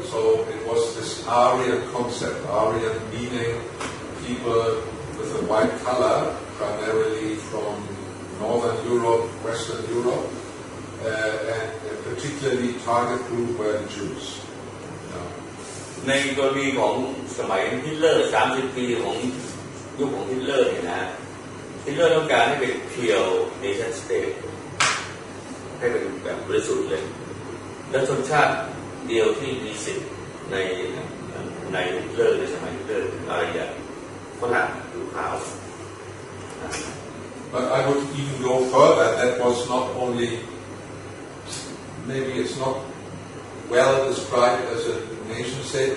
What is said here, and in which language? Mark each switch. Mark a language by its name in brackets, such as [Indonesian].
[English] So it was this Aryan concept, Aryan meaning people with a white color, primarily from Northern Europe, Western Europe, and a particularly target group were the Jews. [Thai] ในกรณีของสมัยฮิตเลอร์30 ปีของยุคของฮิตเลอร์เนี่ยนะฮิตเลอร์ต้องการให้เป็น [English] pure nation state [Thai] ให้เป็นแบบบริสุทธิ์เลยและชนชาติเดียวที่มีสิทธิ์ในฮิตเลอร์ในสมัยฮิตเลอร์อะไรอย่างฝรั่งหรือขาว [English] But I would even go further. That was not only maybe it's not well described as a nation state.